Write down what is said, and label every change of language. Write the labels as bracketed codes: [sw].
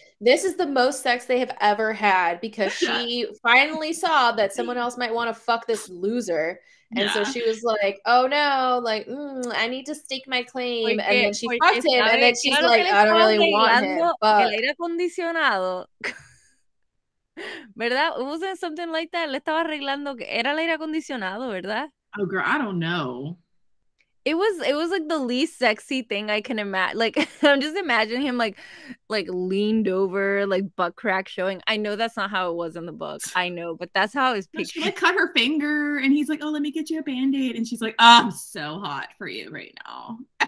[en] This is the most sex they have ever had because she finally saw that someone else might want to fuck this loser. And so she was like, oh no, like, I need to stake my claim. And then she fucked him, and then she's like, I don't really want him. [es] El aire acondicionado. ¿Verdad? [en] Wasn't something like that? [es] Le estaba arreglando, que era el aire acondicionado, ¿verdad? [en] Oh, girl, I don't know. It was like the least sexy thing I can imagine. Like, I'm just imagining him like leaned over, like butt crack showing. I know that's not how it was in the book. I know, but that's how I was picturing. She like cut her finger, and he's like, "Oh, let me get you a Band-Aid," and she's like, oh, "I'm so hot for you right now."